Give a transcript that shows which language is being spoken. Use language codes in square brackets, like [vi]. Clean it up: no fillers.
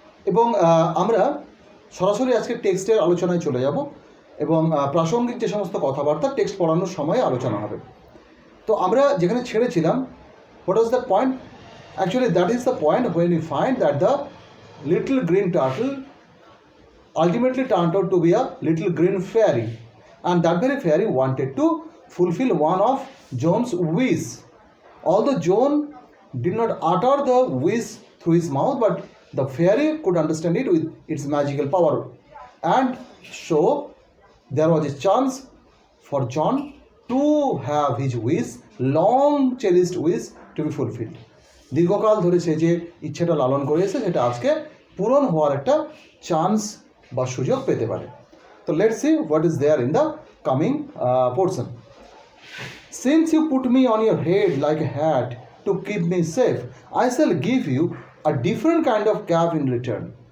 [bn] এবং আমরা সরাসরি আজকে টেক্সটের আলোচনায় চলে যাব এবং প্রাসঙ্গিক যে সমস্ত কথাবার্তা টেক্সট পড়ানোর সময় আলোচনা হবে। তো আমরা যেখানে ছেড়েছিলাম, [en] What was the point? Actually, that is the point when we find that the little green turtle ultimately turned out to be a little green fairy, and that very fairy wanted to fulfill one of John's wish. Although John did not utter the wish through his mouth, but the fairy could understand it with its magical power, and so there was a chance for John to have his wish, long cherished wish, to be fulfilled. [bn] দীর্ঘকাল ধরে সে যে ইচ্ছেটা লালন করে এসেছে সেটা আজকে পূরণ হওয়ার একটা চান্স বা সুযোগ পেতে পারে। [en] তো let's see what is there in the coming portion. Since you put me on your head like a hat to keep me safe, I shall give you a different kind of cap in return.